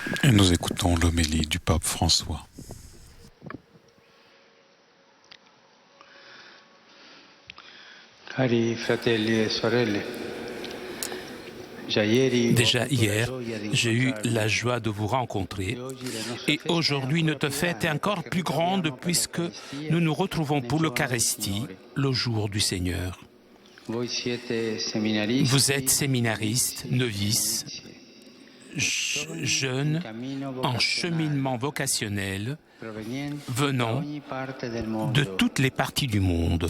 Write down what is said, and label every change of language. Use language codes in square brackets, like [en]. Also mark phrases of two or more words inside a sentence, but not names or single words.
[fr] Et nous écoutons l'homélie du pape François. [it] Cari fratelli e sorelle, [fr] déjà hier, j'ai eu la joie de vous rencontrer et aujourd'hui notre fête est encore plus grande puisque nous nous retrouvons pour l'Eucharistie, le jour du Seigneur. Vous êtes séminaristes, novices, jeunes en cheminement vocationnel venant de toutes les parties du monde.